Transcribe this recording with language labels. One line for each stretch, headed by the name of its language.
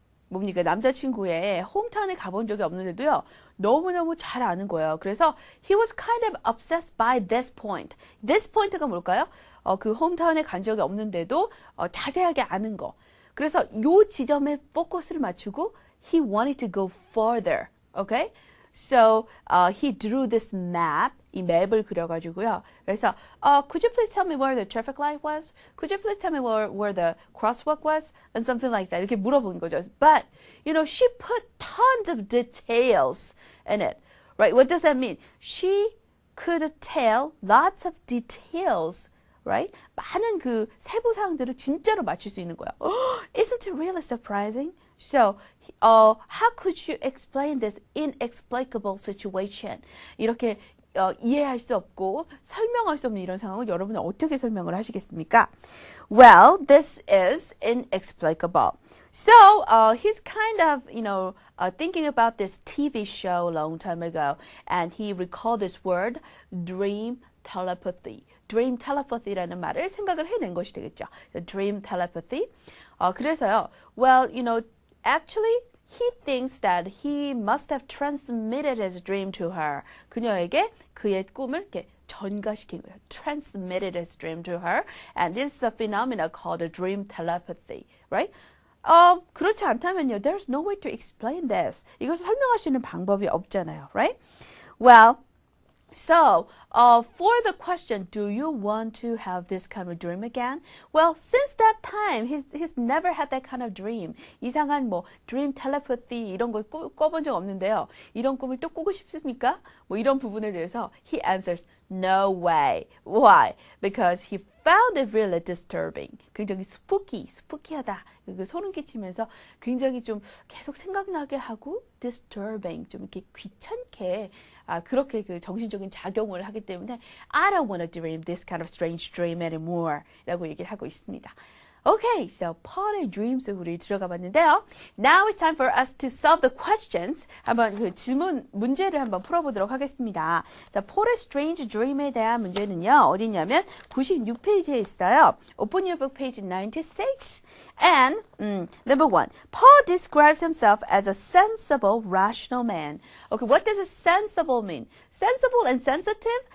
Korean: 남자친구의 홈타운에 가본 적이 없는데도요, 너무너무 잘 아는 거예요.
English: 그래서 he was kind of obsessed by this point. This point가
Korean: 뭘까요? 그 홈타운에 간 적이 없는데도 자세하게 아는 거. 그래서 요 지점에 포커스를 맞추고
English: he wanted to go further. Okay? So he drew this map.
Korean: 이 맵을 그려가지고요.
English: 그래서 could you please tell me where the traffic light was? Could you please tell me where the crosswalk was? And something like that.
Korean: 이렇게 물어본 거죠.
English: But she put tons of details in it. Right? What does that mean? She could tell lots of details. Right?
Korean: 많은 그 세부 사항들을 진짜로 맞출 수 있는 거예요.
English: Isn't it really surprising? So, how could you explain this inexplicable situation?
Korean: 이렇게 이해할 수 없고 설명할 수 없는 이런 상황을 여러분은 어떻게 설명을 하시겠습니까?
English: Well, this is inexplicable. So, he's kind of, thinking about this TV show a long time ago, and he recalled this word, dream telepathy.
Korean: dream telepathy라는 말을 생각을 해낸 것이 되겠죠.
English: dream telepathy.
Korean: 그래서요,
English: well, actually, he thinks that he must have transmitted his dream to her.
Korean: 그녀에게 그의 꿈을 이렇게 전가시킨 거예요.
English: Transmitted his dream to her. And this is a phenomenon called dream telepathy. Right?
Korean: 그렇지 않다면요,
English: there's no way to explain this.
Korean: 이것을 설명할 수 있는 방법이 없잖아요.
English: Right? Well, so, for the question, do you want to have this kind of dream again? Well, since that time, he's never had that kind of dream.
Korean: 이상한 dream telepathy 이런 거 꿔본 적 없는데요. 이런 꿈을 또 꾸고 싶습니까? 이런 부분에 대해서
English: he answers, no way. Why? Because he found it really disturbing.
Korean: 굉장히 spooky하다. 소름 끼치면서 굉장히 좀 계속 생각나게 하고 disturbing, 좀 이렇게 귀찮게 그렇게 그 정신적인 작용을 하기 때문에
English: I don't want to dream this kind of strange dream anymore
Korean: 라고 얘기를 하고 있습니다.
English: Okay, so Paul의 dream
Korean: 속으로 들어가 봤는데요.
English: Now it's time for us to solve the questions.
Korean: 한번 그 문제를 한번 풀어보도록 하겠습니다. 자, Paul의 strange dream에 대한 문제는요, 어디냐면 96페이지에 있어요.
English: Open your book, page 96. And, number one, Paul describes himself as a sensible, rational man. Okay, what does a sensible mean? Sensible and sensitive?